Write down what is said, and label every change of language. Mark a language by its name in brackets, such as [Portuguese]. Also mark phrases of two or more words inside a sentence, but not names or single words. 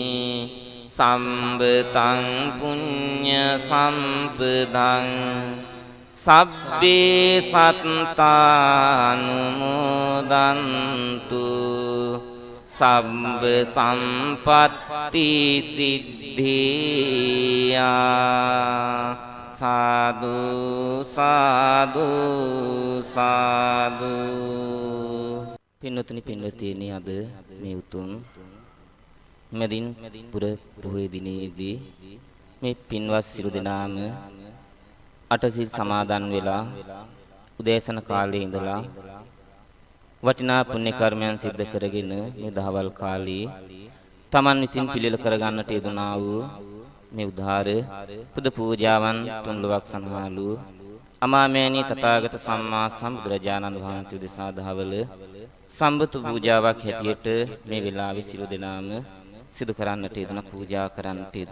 [Pali] සම්බතං පුඤ්ඤ සම්පදං සබ්බේ සත්තානුමෝදන්තු සබ්බ සම්පත්ති සිද්ධියා සාදු සාදු සාදු. [Sinhala] පින්වතුනි පින්වතියනි, අද මේ උතුම් මැදින් පුර පොහොය දිනේදී මේ පින්වත් සිළු දෙනාම අටසිල් සමාදන් වෙලා උදෑසන කාලයේ ඉඳලා වටිනා පුණ්‍ය කර්මයන් සිද්ධ කරගෙන මේ දහවල් කාලේ තමන් විසින් පිළිල කරගන්නට යෙදුනා වූ මේ උදාර පුද පූජාවන් තුන්ලොවක් සනහලු අමාමෑණී තථාගත සම්මා සම්බුදුරජාණන් වහන්සේ උදෙසා දහවල සම්බුදු පූජාවක් හැටියට මේ වෙලාවේ සිළු දෙනාම සිදු කරන්නට යෙදුන පූජා කරන්නට යෙදුන.